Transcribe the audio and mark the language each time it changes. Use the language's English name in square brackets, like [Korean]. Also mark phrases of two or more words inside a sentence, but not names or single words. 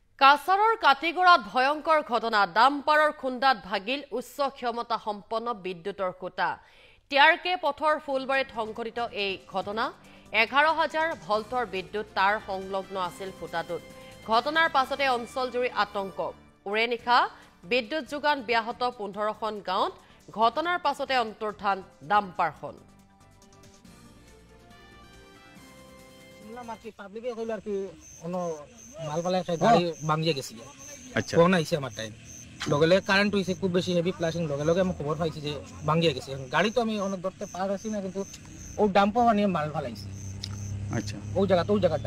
[Assamese] কাছাৰৰ কাটিগড়াত ভয়ংকৰ ঘটনা ডাম্পাৰৰ খুন্দাত ভাগিল উচ্চ ক্ষমতা সম্পন্ন বিদ্যুতৰ খুঁটা টিআৰকে পথৰ ফুলবাৰীত সংঘটিত এই ঘটনা 11,000 ভল্টৰ বিদ্যুৎ তার সংলগ্ন আছিল খুঁটাটোত ঘটনাৰ পাছতে অঞ্চলজুৰি আতংক উৰে নিশা বিদ্যুৎ যোগান ব্যাহত 15খন গাঁৱত ঘটনাৰ পাছতে অন্তৰ্ধান ডাম্পাৰখন [Bangla] মাটি পাবলিকে কইল আর কি কোন মাল পালে গাড়ি ভাঙিয়ে গেছিল আচ্ছা কোন আইছে আমার টাইম লগলে কারেন্ট হইছে খুব বেশি [English] heavy flashing [Bangla] লগলে আমি খবর পাইছি যে ভাঙিয়ে গেছে গাড়ি তো আমি অনেক দূরতে পার আছি না কিন্তু ও ডাম্পার বানিয়ে মাল ফালাইছে আচ্ছা ও জায়গাটা